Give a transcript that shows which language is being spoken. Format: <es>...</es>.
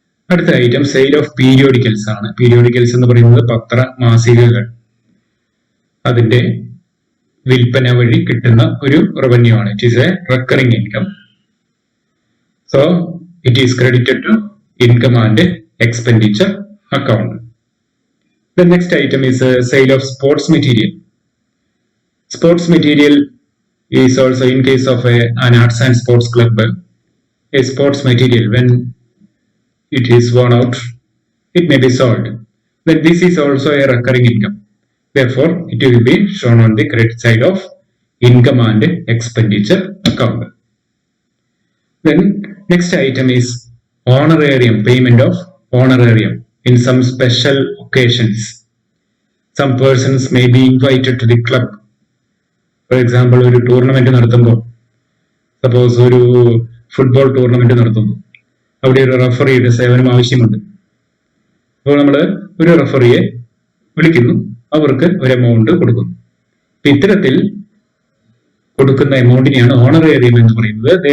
<ml>അടുത്ത item sale of periodicals ആണ്. Periodicals എന്ന് പറയുന്നത് പത്ര മാസികകൾ, അതിന്റെ വിൽപ്പന വഴി കിട്ടുന്ന ഒരു റവന്യൂ ആണ്.</ml> <en>It is a recurring income. So it is credited to income and expenditure account. The next item is sale of sports material. Sports material is also in case of an arts and sports club. A sports material, when it is worn out, it may be sold. Then this is also a recurring income. Therefore, it will be shown on the credit side of income and expenditure account. Then next item is honorarium, payment of honorarium in some special occasions. Some persons may be invited to the club. For example,</en> <ml>ഒരു tournament നടത്തുമ്പോൾ, suppose ഒരു football tournament നടത്തുന്നു, അവിടെ ഒരു റഫറിയുടെ സേവനം ആവശ്യമുണ്ട്. അപ്പോൾ നമ്മൾ ഒരു റഫറിയെ വിളിക്കുന്നു, അവർക്ക് ഒരു എമൗണ്ട് കൊടുക്കുന്നു. ഇത്തരത്തിൽ കൊടുക്കുന്ന എമൗണ്ടിനെയാണ് ഓണറേറിയം എന്ന് പറയുന്നത്.</ml>